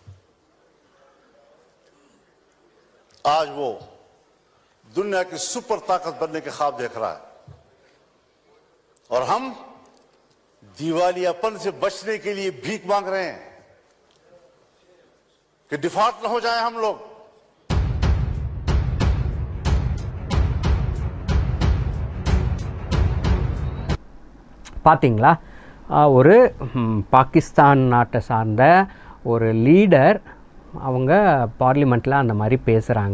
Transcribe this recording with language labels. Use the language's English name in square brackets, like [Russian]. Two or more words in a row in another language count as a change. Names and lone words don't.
[Hindi] आज वो दुनिया की सुपर ताकत बनने के ख्वाब देख रहा है और हम दिवालियापन से बचने के लिए भीख मांग रहे हैं कि डिफॉल्ट न हो जाए हम लोग। [Tamil] பார்த்தீங்களா, ஒரு பாகிஸ்தான் நாட்டை சார்ந்த ஒரு லீடர் அவங்க பார்லிமெண்ட்டில் அந்த மாதிரி பேசுகிறாங்க.